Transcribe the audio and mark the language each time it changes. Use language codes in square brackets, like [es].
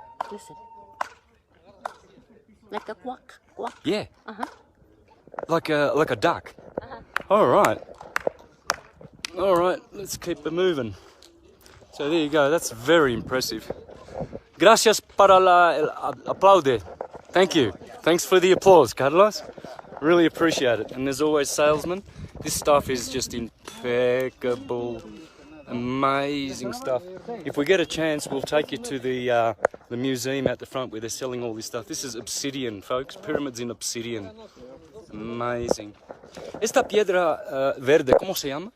[en] Listen. Like a quack, quack. Yeah. Uh-huh. Like a duck. All right. All right, let's keep it moving. So there you go, that's very impressive. [es] Gracias para el aplaude. [en] Thank you. Thanks for the applause, Carlos. Really appreciate it. And there's always salesmen. This stuff is just impeccable, amazing stuff. If we get a chance, we'll take you to the museum at the front where they're selling all this stuff. This is obsidian, folks. Pyramids in obsidian. Amazing. [es] Esta piedra verde, ¿cómo se llama?